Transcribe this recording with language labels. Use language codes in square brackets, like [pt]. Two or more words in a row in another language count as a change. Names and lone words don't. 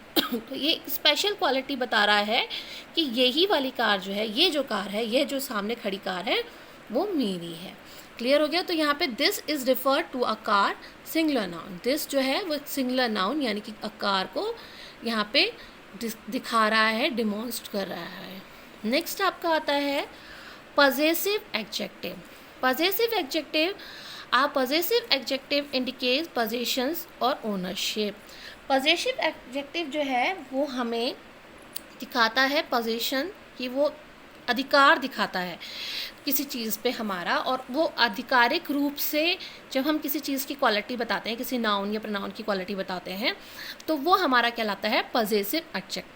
[hi] तो ये एक [en] special quality [hi] बता रहा है कि यही वाली कार जो है, ये जो कार है, ये जो सामने खड़ी कार है वो मेरी है। क्लियर हो गया। तो यहाँ पे [en] this is refer to a car singular noun. [hi] दिस जो है वो [en] singular noun [hi] यानी कि [en] a car [hi] को यहाँ पे दिखा रहा है, डिमॉन्स्ट्रेट कर रहा है। नेक्स्ट आपका आता है [en] possessive adjective. Possessive adjective, possessive adjective indicates possessions और ownership. Possessive adjective [hi] जो है वो हमें दिखाता है possession कि वो अधिकार दिखाता है किसी चीज़ पे हमारा, और वो आधिकारिक रूप से जब हम किसी चीज़ की क्वालिटी बताते हैं, किसी नाउन या प्रोनाउन की क्वालिटी बताते हैं, तो वो हमारा कहलाता है [en] possessive adjective.